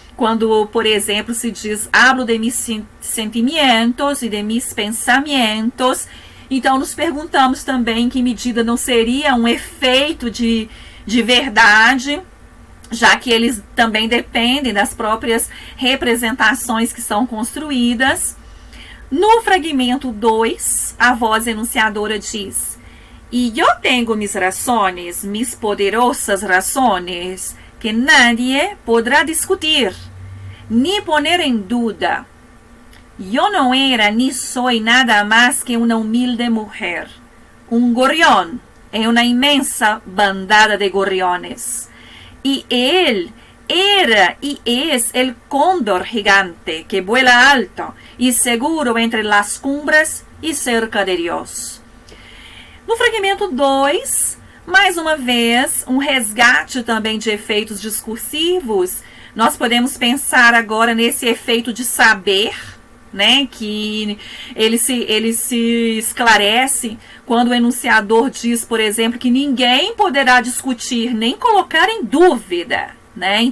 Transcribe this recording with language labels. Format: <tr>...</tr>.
<pt>Quando, por exemplo, se diz</pt> <es>hablo de mis sentimientos</es> <pt>e</pt> <es>de mis pensamientos,</es> <pt>então nos perguntamos também em que medida não seria um efeito de verdade, já que eles também dependem das próprias representações que são construídas. No fragmento 2, a voz enunciadora diz: "E eu tenho</pt> <es>mis razones, mis poderosas razones, que nadie podrá discutir, ni poner en duda.</es> <pt>Eu não era</pt> <es>ni soy nada más que una humilde mujer, un gorrión en una inmensa bandada de gorriones. Y él era y es el cóndor gigante que vuela alto y seguro entre las cumbres y cerca de Dios."</es> <pt>No fragmento 2, mais uma vez, um resgate também de efeitos discursivos. Nós podemos pensar agora nesse efeito de saber, né, que ele se esclarece quando o enunciador diz, por exemplo, que ninguém poderá discutir nem colocar em dúvida, né?</pt>